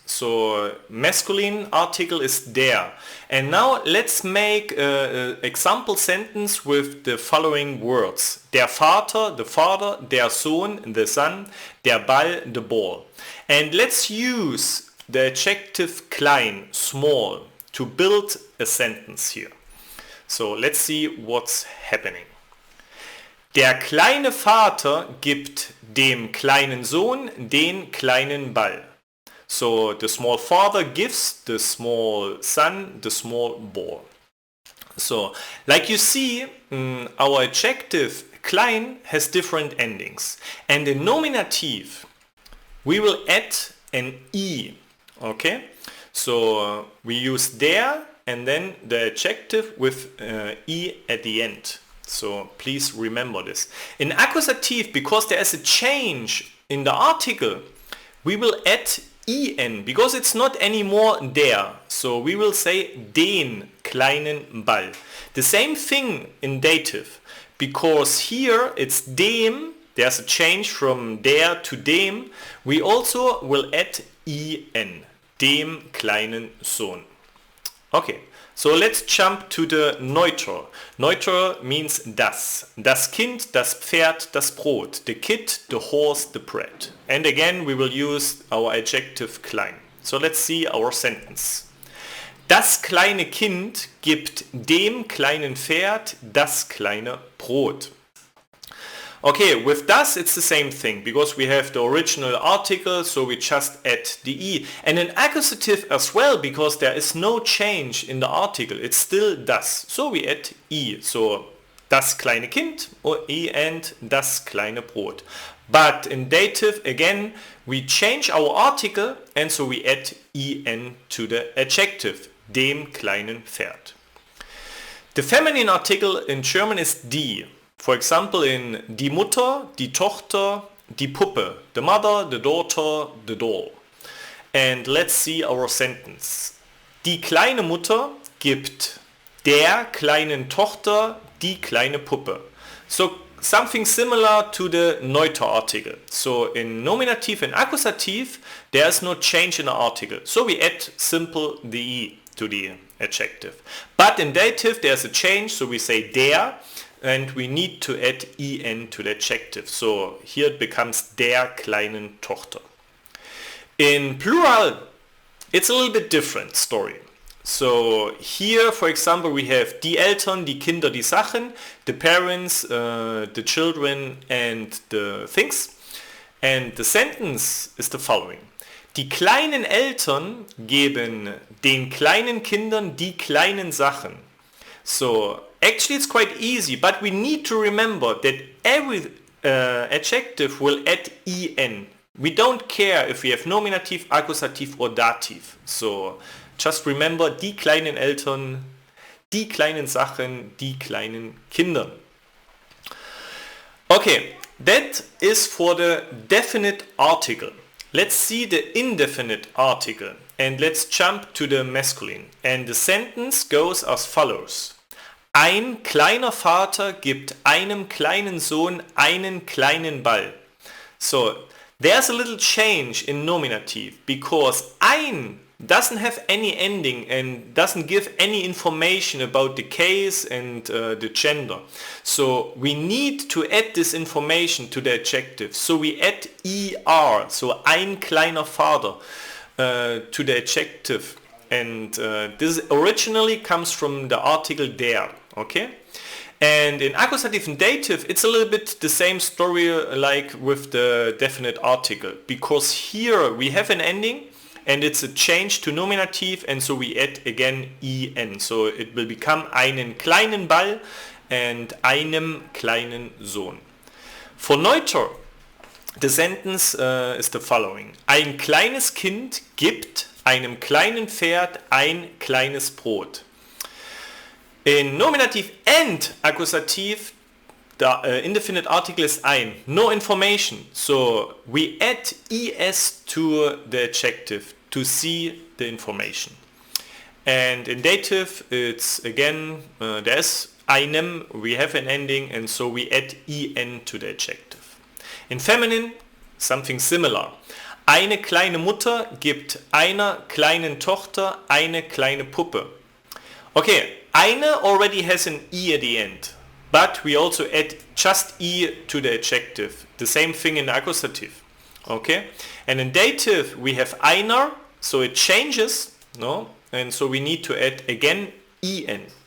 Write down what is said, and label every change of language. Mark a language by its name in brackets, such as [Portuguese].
[English] So masculine article is der. And now let's make an example sentence with the following words. [German] Der Vater, [English] the father, [German] der Sohn, [English] the son, [German] der Ball, [English] the ball. And let's use the adjective klein, small, to build a sentence here. So let's see what's happening. [German] Der kleine Vater gibt dem kleinen Sohn den kleinen Ball. [English] So the small father gives the small son the small ball. So like you see, our adjective klein has different endings. And in nominative we will add an I. Okay? So we use der and then the adjective with I at the end. So please remember this. In accusative, because there is a change in the article, we will add en because it's not anymore der. So we will say [German] den kleinen Ball. [English] The same thing in dative, because here it's dem, there's a change from der to dem. We also will add en, [German] dem kleinen Sohn. [English] Okay. So let's jump to the neuter. Neuter means das. [German] Das Kind, das Pferd, das Brot. [English] The kid, the horse, the bread. And again we will use our adjective klein. So let's see our sentence. [German] Das kleine Kind gibt dem kleinen Pferd das kleine Brot. [English] Okay, with das it's the same thing, because we have the original article, so we just add the I. And an accusative as well, because there is no change in the article, it's still das. So we add I. So [German] das kleine Kind [English] or I and [German] das kleine Brot. [English] But in dative again we change our article and so we add en to the adjective, [German] dem kleinen Pferd. [English] The feminine article in German is die. For example, in [German] die Mutter, die Tochter, die Puppe, [English] the mother, the daughter, the doll. And let's see our sentence. [German] Die kleine Mutter gibt der kleinen Tochter die kleine Puppe. [English] So something similar to the neuter article. So in nominative and accusative there is no change in the article. So we add simple the I to the adjective. But in dative there's a change, so we say der. And we need to add en to the adjective. So here it becomes [German] der kleinen Tochter. [English] In plural, it's a little bit different story. So here, for example, we have [German] die Eltern, die Kinder, die Sachen, [English] the parents, the children and the things. And the sentence is the following. [German] Die kleinen Eltern geben den kleinen Kindern die kleinen Sachen. [English] So actually it's quite easy, but we need to remember that every adjective will add en. We don't care if we have nominative, accusative or dative. So just remember [German] die kleinen Eltern, die kleinen Sachen, die kleinen Kinder. [English] Okay, that is for the definite article. Let's see the indefinite article and let's jump to the masculine. And the sentence goes as follows. [German] Ein kleiner Vater gibt einem kleinen Sohn einen kleinen Ball. [English] So there's a little change in nominative because ein doesn't have any ending and doesn't give any information about the case and the gender. So we need to add this information to the adjective. So we add er, so [German] ein kleiner Vater, [English] to the adjective. And this originally comes from the article der. Okay? And in accusative and dative, it's a little bit the same story like with the definite article, because here we have an ending and it's a change to nominative, and so we add again en. So it will become [German] einen kleinen Ball [English] and [German] einem kleinen Sohn. [English] For neuter, the sentence is the following. [German] Ein kleines Kind gibt einem kleinen Pferd ein kleines Brot. [English] In nominative and accusative, the indefinite article is ein, no information. So we add es to the adjective to see the information. And in dative, it's again, there's einem, we have an ending, and so we add en to the adjective. In feminine, something similar. [German] Eine kleine Mutter gibt einer kleinen Tochter eine kleine Puppe. [English] Okay, eine already has an at the end, but we also add just to the adjective. The same thing in accusative. Okay, and in dative we have einer, so it changes, no, and so we need to add again en.